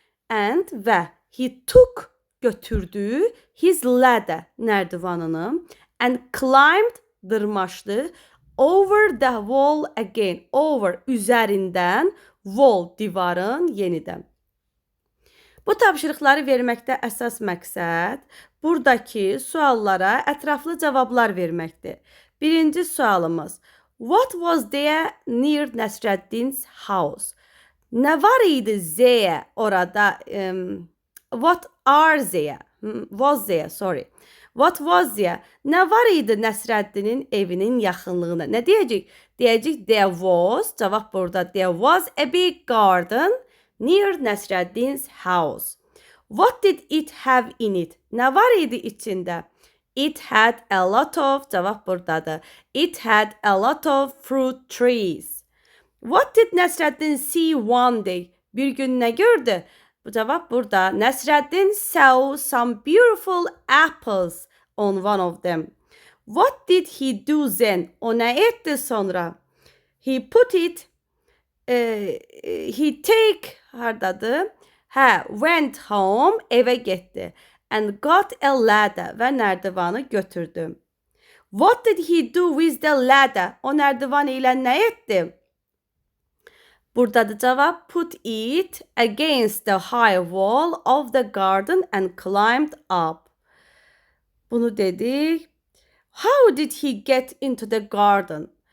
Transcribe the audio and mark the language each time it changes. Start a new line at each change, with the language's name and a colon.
English: And və he took, götürdü, his ladder, nərdivanını, and climbed, dırmaşdı, over the wall again.
Azerbaijani: Over, üzərindən, wall, divarın yenidən. Bu tapşırıqları verməkdə əsas məqsəd buradakı suallara ətraflı cavablar verməkdir. Birinci sualımız.
English: What was there near Nəsrəddin's house?
Azerbaijani: Nə var idi
English: there orada? What are there? Was there, sorry. What was there?
Azerbaijani: Nə var idi Nəsrəddinin evinin yaxınlığında? Nə deyəcək? Deyəcək
English: there was,
Azerbaijani: cavab burada.
English: There was a big garden near Nəsrəddin's house. What did it have in it?
Azerbaijani: Nə var idi içində?
English: It had a lot of,
Azerbaijani: cavab buradadır.
English: It had a lot of fruit trees. What did Nəsrəddin see one day?
Azerbaijani: Bir gün nə gördü? Bu cavab burada.
English: Nəsrəddin saw some beautiful apples on one of them. What did he do then?
Azerbaijani: O nə etdi sonra?
English: He put it He take
Azerbaijani: hardadır? Hə,
English: went home,
Azerbaijani: evə getdi.
English: And got a ladder
Azerbaijani: və nərdivanı götürdü.
English: What did he do with the ladder?
Azerbaijani: O nərdivan ilə nə etdi? Buradadır cavab.
English: Put it against the high wall of the garden and climbed up.
Azerbaijani: Bunu dedik.
English: How did he get into the garden?